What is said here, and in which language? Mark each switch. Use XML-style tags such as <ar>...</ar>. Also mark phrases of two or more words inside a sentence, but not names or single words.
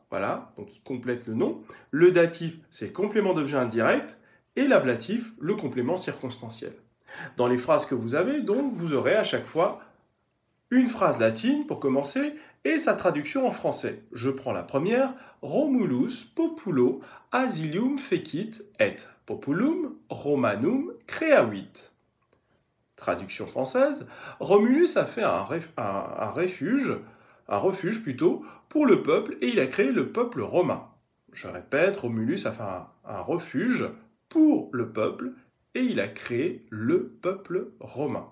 <fr>Voilà, donc il complète le nom. Le datif, c'est le complément d'objet indirect. Et l'ablatif, le complément circonstanciel. Dans les phrases que vous avez, donc, vous aurez à chaque fois une phrase latine pour commencer et sa traduction en français. Je prends la première.</fr> <la>Romulus populo asilium fecit et populum Romanum creavit.</la> <fr>Traduction française. Romulus a fait un refuge plutôt, pour le peuple et il a créé le peuple romain. Je répète, Romulus a fait un refuge pour le peuple et il a créé le peuple romain.</fr>